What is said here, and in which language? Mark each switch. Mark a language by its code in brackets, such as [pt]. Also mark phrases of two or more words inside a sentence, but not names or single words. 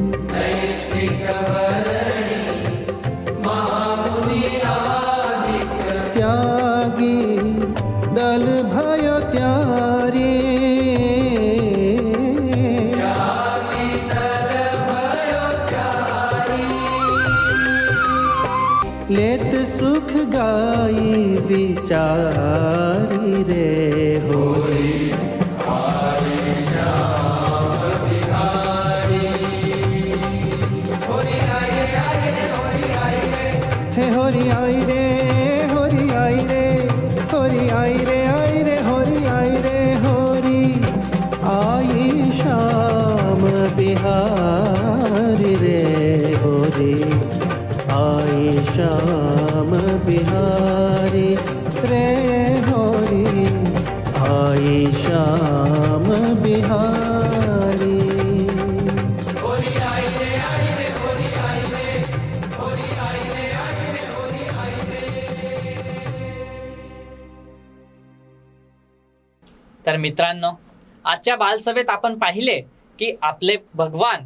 [hi] त्यागी दल भयो त्यारी लेत सुख गाई विचारी रे होरी हे होरी आई रे होरी आई रे होरी आई रे होरी आई रे होरी आई शाम बिहारी रे होरी श्याम बिहारी रे होरी, आए श्याम बिहारी। [mr] तर मित्रांनो, आजच्या बालसभेत आपण पाहिले की आपले भगवान